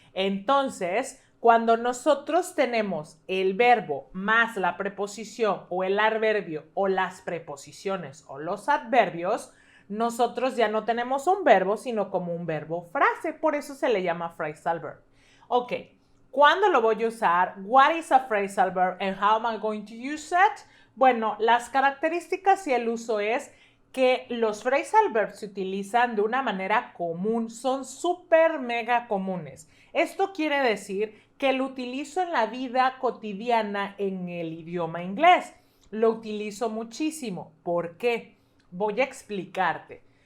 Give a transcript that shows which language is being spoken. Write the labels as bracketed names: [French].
[Spanish] Entonces, cuando nosotros tenemos el verbo más la preposición o el adverbio o las preposiciones o los adverbios, nosotros ya no tenemos un verbo, sino como un verbo frase. Por eso se le llama phrasal verb. Ok, ¿cuándo lo voy a usar? [English] What is a phrasal verb and how am I going to use it? [Spanish] Bueno, las características y el uso es que los phrasal verbs se utilizan de una manera común, son súper mega comunes. Esto quiere decir que lo utilizo en la vida cotidiana en el idioma inglés. Lo utilizo muchísimo. ¿Por qué? Voy a explicarte.